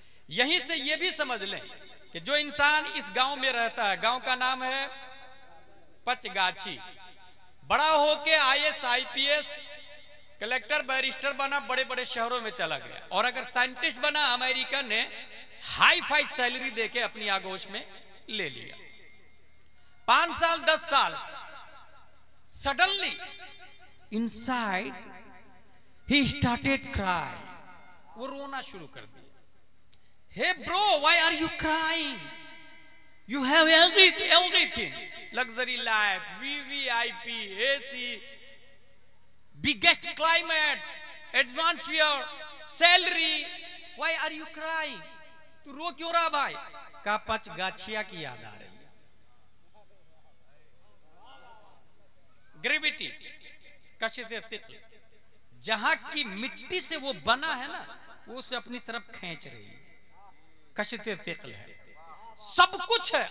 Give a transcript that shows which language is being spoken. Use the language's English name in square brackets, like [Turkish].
[Hindi] यहीं से ये भी समझ लें कि जो इंसान इस गांव में रहता है, गांव का नाम है पचगाछी, बड़ा होके IAS IPS कलेक्टर बैरिस्टर बना, बड़े बड़े शहरों में चला गया, और अगर साइंटिस्ट बना, अमेरिका ने हाई फाई सैलरी देके अपनी आगोश में ले लिया। 5 साल 10 साल, [English] suddenly inside he started cry, [Hindi] वो रोना शुरू कर दिया। [English] Hey bro, why are you crying? You have everything, luxury life, VVIP, AC, biggest climates, atmosphere, salary. Why are you crying? [Hindi] तू रो क्यों रहा भाई? का पचगाछिया की याद आ रही है। ग्रेविटी, कशिते थिकल, जहां की मिट्टी से वो बना है ना, वो उसे अपनी तरफ खींच रही है, कशिते थिकल है। सब कुछ है।